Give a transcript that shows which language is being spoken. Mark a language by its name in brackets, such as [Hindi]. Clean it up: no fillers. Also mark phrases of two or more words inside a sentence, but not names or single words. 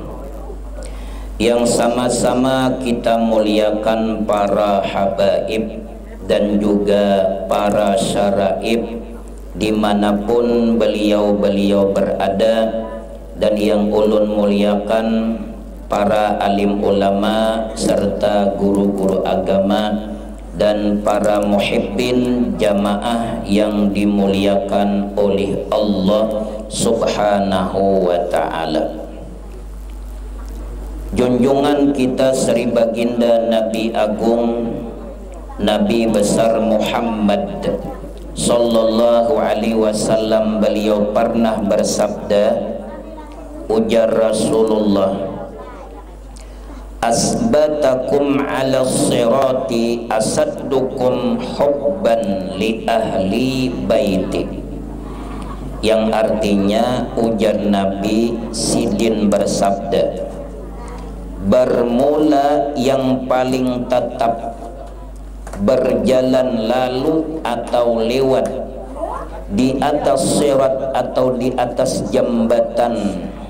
[Indonesian] Yang sama-sama kita muliakan para habaib dan juga para syaraib dimanapun beliau-beliau berada, dan yang ulun muliakan para alim ulama serta guru-guru agama dan para muhibbin jamaah yang dimuliakan oleh Allah [Arabic] سبحانه وتعالى. [Indonesian] Junjungan kita Sri Baginda Nabi Agung Nabi besar Muhammad [Arabic] صلى الله عليه وسلم, [Indonesian] beliau pernah bersabda, ujar Rasulullah, [Arabic] أثبتكم على الصراط أشدكم حبا لأهل بيتي, [Indonesian] yang artinya ujar Nabi Sidin bersabda, bermula yang paling tetap berjalan lalu atau lewat di atas sirat atau di atas jembatan